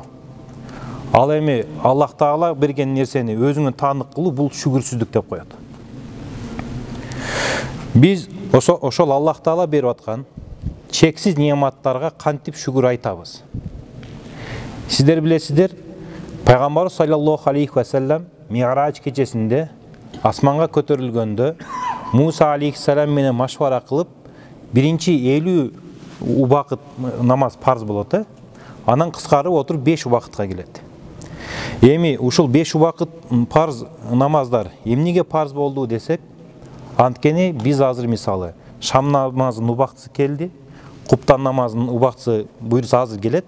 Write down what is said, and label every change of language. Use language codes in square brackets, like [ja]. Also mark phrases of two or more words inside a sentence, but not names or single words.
[ky] Ал эми Аллах Таала берген нерсени өзүңө таандык кылуу, бул шүгүрсүздүк деп коет. Биз ошол Аллах Таала берип аткан чексиз неаматтарга кантип шүгүр айтабыз? Сиздер билесиздер, Пайгамбарыбыз [ar] صلى الله عليه وسلم [ky] Ми'раж кечесинде асманга көтөрүлгөндө Муса алейхиссалам менен машвара кылып, биринчи 50 убакыт намаз парз болот, анан кыскарып отуруп 5 убакытка келет. Эми ушул 5 убакыт парз намаздар эмнеге парз болду десек, анткени биз азыр мисалы шам намазынын убактысы келди, куптан намазынын убактысы буйрса азыр келет.